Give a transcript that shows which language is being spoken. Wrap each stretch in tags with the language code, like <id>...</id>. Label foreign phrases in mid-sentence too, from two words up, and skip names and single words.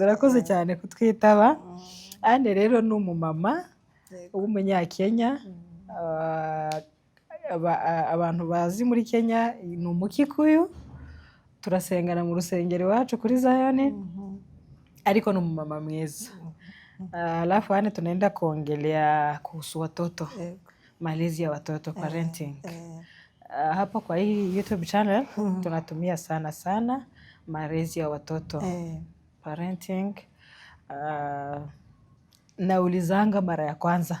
<rw>Urakoze cyane kutwitaba. Anne rero ni umumama w'umunyakenya. Abantu bazi muri Kenya ni Umukikuyu. Turasengana mu rusengero iwacu kuri Zion. Ariko ni umumama mwiza.</rw> <sw>Alafu Anne tunaenda kuongelea kuhusu watoto. Malezi ya watoto, parenting. Hapa kwa hii YouTube channel tunatumia sana malezi ya watoto. Parenting. Naulizanga mara ya kwanza.</sw>